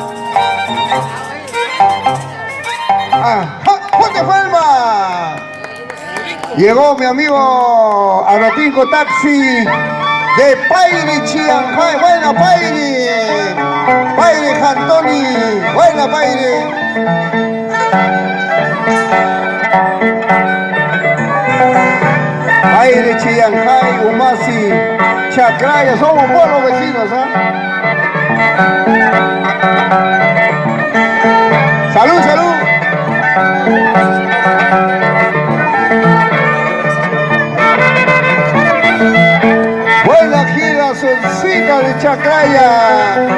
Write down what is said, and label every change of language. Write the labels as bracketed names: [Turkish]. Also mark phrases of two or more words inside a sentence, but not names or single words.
[Spanish] ¡Fuerte palma! Llegó mi amigo Aratinco Taxi de Pairi Chianjay. Buena Pairi, Pairi Jantoni, buena Pairi. Pairi, Chianjay, Humasi, Chacraya, somos buenos vecinos, ¿ah? ¡Salud, salud! Buena gira, Solcita de Chacraya.